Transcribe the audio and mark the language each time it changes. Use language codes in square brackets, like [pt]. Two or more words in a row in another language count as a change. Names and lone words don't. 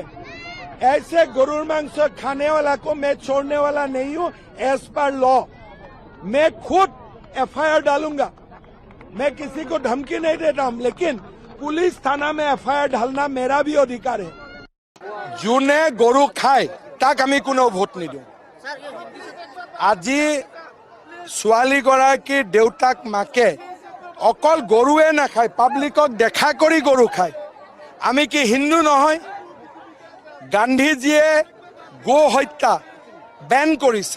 [hi] ऐसे गरुड़ मांस खाने वाला को मैं छोड़ने वाला नहीं हूँ। [en] as per law [hi] मैं खुद FIR डालूंगा। मैं किसी को धमकी नहीं देता हूँ, लेकिन पुलिस थाना में FIR डालना मेरा भी अधिकार है। [as] যোনে গৰু খায় তাক আমি কোনো ভোট নিদিওঁ। আজি ছোৱালীগৰাকীৰ দেউতাক মাকে অকল গৰুৱে নাখায়, পাব্লিকক দেখা কৰি গৰু খায়। আমি কি হিন্দু নহয়? গান্ধীজীয়ে গো হত্যা বেন কৰিছিল।